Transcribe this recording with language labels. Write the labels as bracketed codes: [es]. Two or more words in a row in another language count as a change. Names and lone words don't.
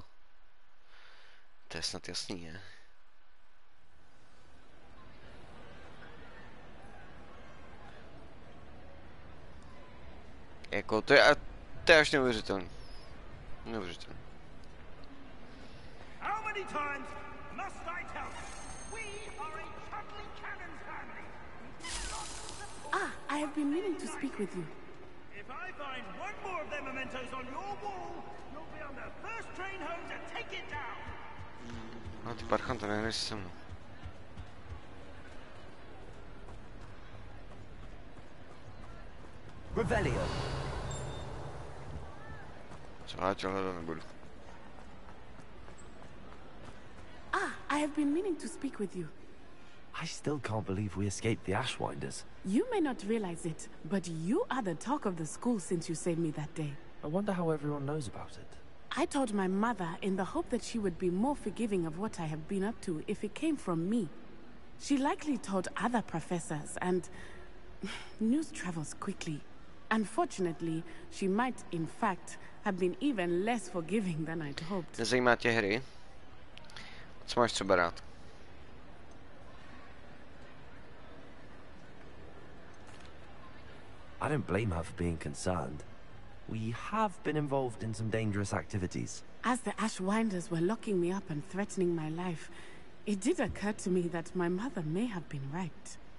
[cs] To je snad jasný, ne? Jako, to je až neuvěřitelný. Neuvěřitelný. [en] How many times must I tell you? We are a Chudley Cannon's family. Ah, I have been meaning to speak with you. If I find one more of them mementos on your wall, you'll be on the first train home to take it down. [cs] No, ty parchante, nehraj si se mnou. Revelio. Co já tě hledat nebudu. [en] Ah, I have been meaning to speak with you. I still can't believe we escaped the Ashwinders. You may not realize it, but you are the talk of the school since you saved me that day. I wonder how everyone knows about it. I told my mother in the hope that she would be more forgiving of what I have been up to if it came from me. She likely told other professors, and news travels quickly. Unfortunately, she might, in fact, have been even less forgiving than I'd hoped. [cs] Nezajímá tě Harry? Co máš třeba rád? [en] I don't blame her for being concerned. We have been involved in some dangerous activities. As the Ashwinders were locking me up and threatening my life, it did occur to me that my mother may have been right.